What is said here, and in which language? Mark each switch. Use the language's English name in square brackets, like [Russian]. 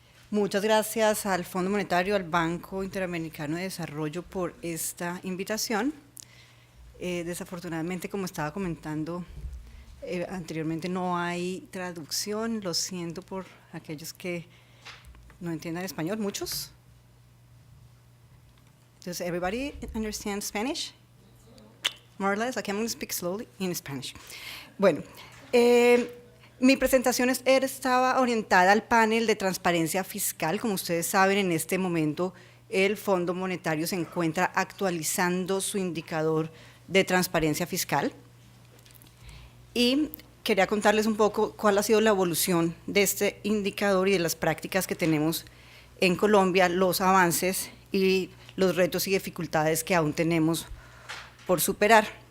[Spanish] Muchas gracias al Fondo Monetario, al Banco Interamericano de Desarrollo por esta invitación. Desafortunadamente, como estaba comentando anteriormente, no hay traducción. Lo siento por aquellos que no entiendan español, muchos. [English] Does everybody understand Spanish? More or less. Okay, I'm going to speak slowly in Spanish. [Spanish] Bueno, mi presentación estaba orientada al panel de transparencia fiscal. Como ustedes saben, en este momento el Fondo Monetario se encuentra actualizando su indicador de transparencia fiscal. Y quería contarles un poco cuál ha sido la evolución de este indicador y de las prácticas que tenemos en Colombia, los avances y los retos y dificultades que aún tenemos por superar.